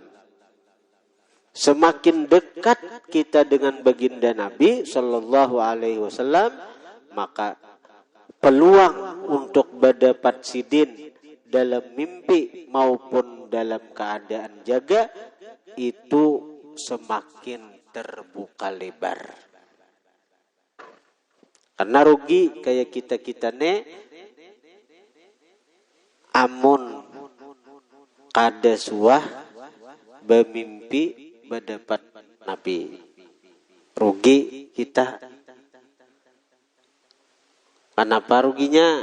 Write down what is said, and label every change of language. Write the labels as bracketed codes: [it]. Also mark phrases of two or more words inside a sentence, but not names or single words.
[id] Semakin dekat kita dengan baginda Nabi [ar] صلى الله عليه وسلم, [id] maka peluang untuk berdapat sidin dalam mimpi maupun dalam keadaan jaga itu semakin terbuka lebar. [bjn] Karena rugi kayak kita ne amun kada suah bermimpi berdapat Nabi. [id] Rugi kita. Kenapa ruginya?